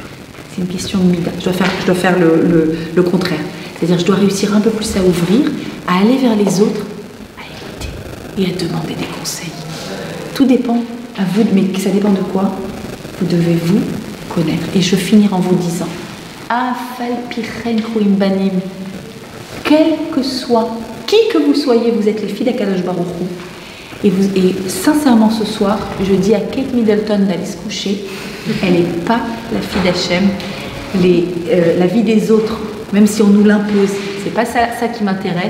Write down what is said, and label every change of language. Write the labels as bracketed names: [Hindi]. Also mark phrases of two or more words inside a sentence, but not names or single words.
[French] C'est une question de mida. Je dois faire le contraire. C'est-à-dire je dois réussir un peu plus à ouvrir, à aller vers les autres, à écouter et à demander des conseils. Tout dépend à vous, mais ça dépend de quoi? Vous devez vous connaître. Et je finirai en vous disant [Hebrew] אף על פי כן קרויים בנים. [French] Quel que soit, qui que vous soyez, vous êtes les filles d' [Hebrew] הקדוש ברוך הוא. [French] Et sincèrement ce soir, je dis à Kate Middleton d'aller se coucher. Elle n'est pas la fille d'Hachem. La vie des autres, même si on nous l'impose, c'est pas ça qui m'intéresse.